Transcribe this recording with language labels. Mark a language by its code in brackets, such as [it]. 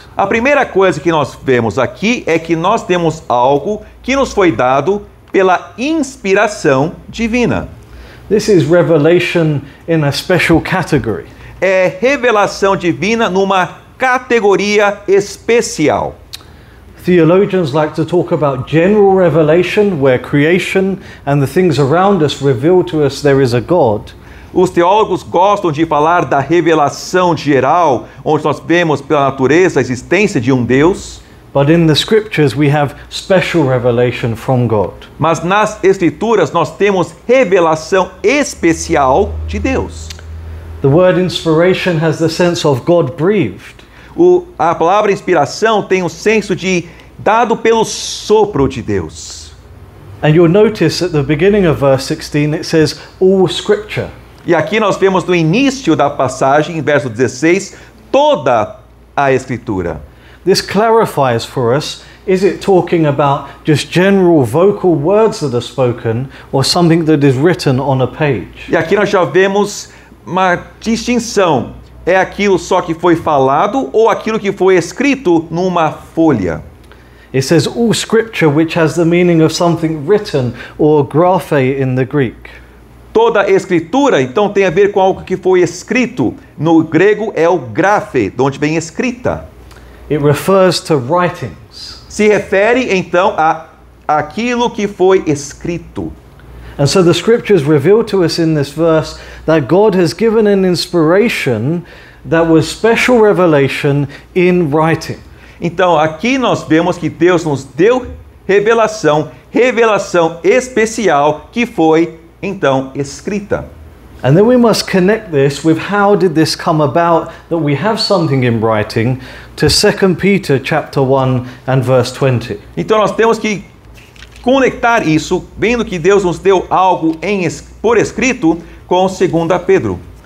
[pt] A primeira coisa que nós vemos aqui é que nós temos algo que nos foi dado pela inspiração divina. [en] This is revelation in a special category. [pt] É revelação divina numa categoria especial. [en] Theologians like to talk about general revelation, where creation and the things around us reveal to us there is a God. [pt] Os teólogos gostam de falar da revelação geral, onde nós vemos pela natureza a existência de um Deus. [en] But in the scriptures we have special revelation from God. [pt] Mas nas Escrituras nós temos revelação especial de Deus. [en] The word inspiration has the sense of God breathed. [pt] A palavra inspiração tem o senso de dado pelo sopro de Deus. [en] And you'll notice at the beginning of verse 16 it says all scripture. [pt] E aqui nós vemos no início da passagem, em verso 16, toda a Escritura. [en] This clarifies for us, is it talking about just general vocal words that are spoken or something that is written on a page? [pt] E aqui nós já vemos uma distinção. É aquilo só que foi falado ou aquilo que foi escrito numa folha? [en] It says all scripture, which has the meaning of something written or graphe in the Greek. [pt] Toda a escritura, então, tem a ver com algo que foi escrito. No grego é o graphe, de onde vem escrita. [en] It refers to writings. [pt] Se refere, então, a aquilo que foi escrito. [en] And so the scriptures reveal to us in this verse that God has given an inspiration that was special revelation in writing. [pt] Então, aqui nós vemos que Deus nos deu revelação especial que foi, então, escrita. [en] And then we must connect this with how did this come about that we have something in writing to 2 Peter chapter 1 and verse 20. [pt] Então nós temos que conectar isso, vendo que Deus nos deu algo por escrito, com 2 Pedro.